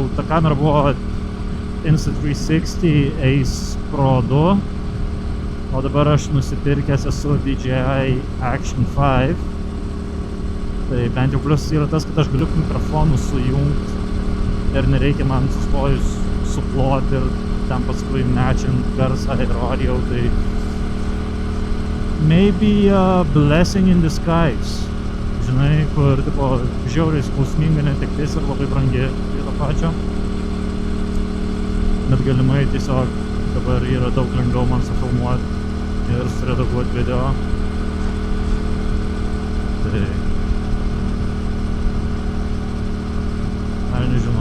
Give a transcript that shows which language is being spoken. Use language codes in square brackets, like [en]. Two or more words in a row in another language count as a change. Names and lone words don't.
[lt] Ta kamera buvo Insta360 Ace Pro 2, o dabar aš nusipirkęs esu DJI Action 5. Tai bent jau plius yra tas, kad aš galiu mikrofonus sujungti ir nereikia man sustojus suploti ir ten paskui matchint garsą ir audio. [en] Tai maybe a blessing in disguise. [lt] Žinai, kur tipo žiauriai skausminga netektis ir labai brangi prie to pačio. Bet galimai tiesiog dabar yra daug lengviau man sufilmuoti ir suredaguoti video. Tai aš nežinau.